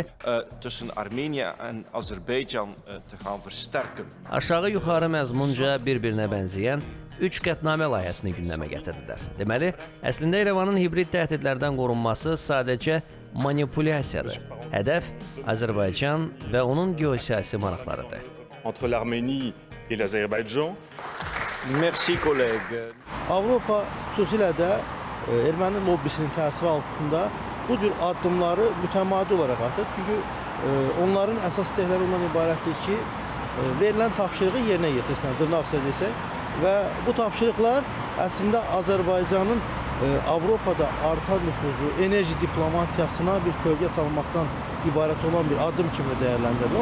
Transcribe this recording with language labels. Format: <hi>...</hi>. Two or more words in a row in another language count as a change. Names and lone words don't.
<nl>tussen Armeniya en Azerbaycan te gaan versterken.</nl> <az>aşağı-yuxarı məzmunca bir-birinə bənzəyən 3 qətnamə layihəsini gündəmə gətirdilər. Deməli, əslində İrəvanın hibrid təhdidlərdən qorunması sadəcə manipulyasiyadır. Hədəf Azərbaycan və onun geosiyasi maraqlarıdır.</az> <fr>Entre l'Arménie et l'Azerbaïdjan. Merci collègue.</fr> <az>Avropa xüsusilə də erməni lobbisinin təsiri altında bu cür addımları mütəmadi olaraq atır. Çünki onların əsas istəkləri ondan ibarətdir ki, verilən tapşırığı yerinə yetirsinlər, dırnaq desək. Və bu tapşırıqlar əslində Azərbaycanın Avropada artan nüfuzu, enerji diplomatiyasına bir kölgə salmaqdan ibarət olan bir addım kimi dəyərləndirilir.</az>